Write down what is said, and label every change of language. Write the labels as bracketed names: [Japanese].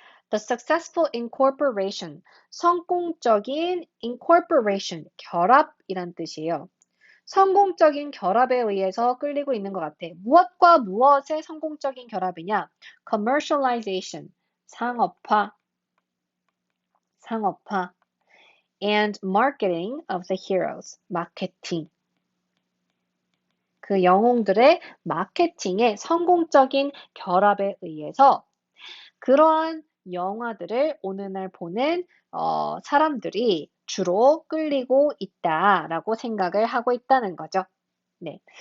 [English] The successful incorporation, [Korean] 성공적인 [English] incorporation, [Korean] 결합이란 뜻이에요. 성공적인 결합에 의해서 끌리고 있는 것 같아. 무엇과 무엇의 성공적인 결합이냐? [English] Commercialization, [Korean] 상업화, [English] and marketing of the heroes, 마케팅. [Korean] 그 영웅들의 마케팅의 성공적인 결합에 의해서 그러한 영화들을 오늘날 보는 사람들이 주로 끌리고 있다라고 생각을 하고 있다는 거죠. 네.